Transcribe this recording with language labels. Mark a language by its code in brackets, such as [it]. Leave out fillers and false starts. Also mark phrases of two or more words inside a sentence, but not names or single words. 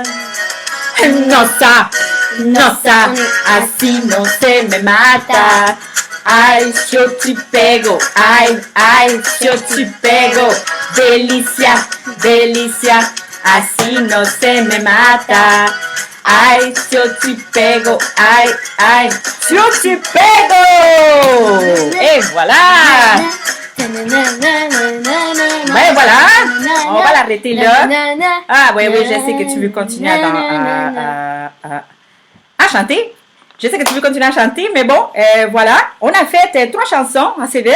[pt] Nossa, nossa, assim não se me mata. Ai, eu te pego, ai, eu te pego. Delícia, delícia, assim não se me mata. Ai, eu te pego, ai, eu te pego. [fr] Et voilà. Ben voilà, on va l'arrêter là. Ah oui, oui, je sais que tu veux continuer à chanter. Je sais que tu veux continuer à chanter, mais bon, voilà. On a fait 3 chansons assez vite.